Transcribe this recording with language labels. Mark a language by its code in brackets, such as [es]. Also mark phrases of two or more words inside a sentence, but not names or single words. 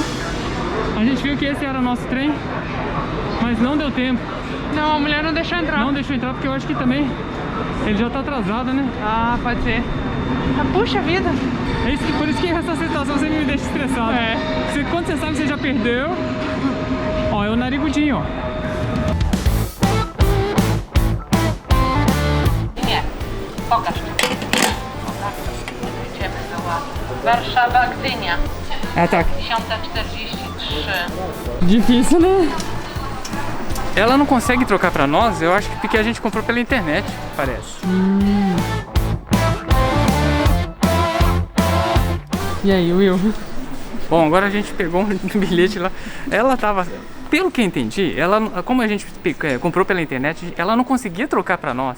[pt] A gente viu que esse era o nosso trem, mas não deu tempo. Não, a mulher não deixou entrar. Não deixou entrar porque eu acho que também ele já tá atrasado, né? Ah, pode ser. Ah, puxa vida. É isso, por isso que essa situação sempre me deixa estressado. Quando você sabe que você já perdeu. Ó, é o narigudinho, ó. [pl] Nie, pokaż tu. Idziemy była. Warszawa, Gdynia. [pt] Ah, tá. 10:43. Difícil, né? Ela não consegue trocar pra nós, eu acho que porque a gente comprou pela internet, parece. E aí, Will? Bom, agora a gente pegou um bilhete lá. Ela tava, pelo que eu entendi, ela, como a gente comprou pela internet, ela não conseguia trocar pra nós.